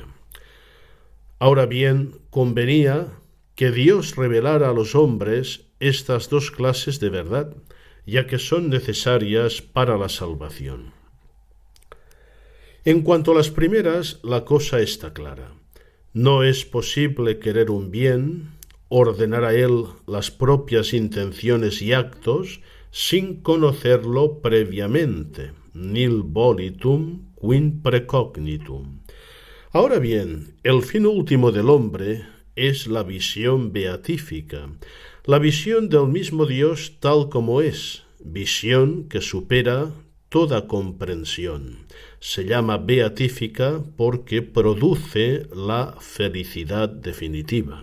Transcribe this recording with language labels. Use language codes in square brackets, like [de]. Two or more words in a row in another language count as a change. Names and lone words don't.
[es] Ahora bien, convenía que Dios revelara a los hombres estas dos clases de verdad, ya que son necesarias para la salvación. En cuanto a las primeras, la cosa está clara. No es posible querer un bien, ordenar a él las propias intenciones y actos, sin conocerlo previamente, [la] nil volitum quin precognitum. [es] Ahora bien, el fin último del hombre es la visión beatífica, la visión del mismo Dios tal como es, visión que supera toda comprensión. Se llama beatífica porque produce la felicidad definitiva.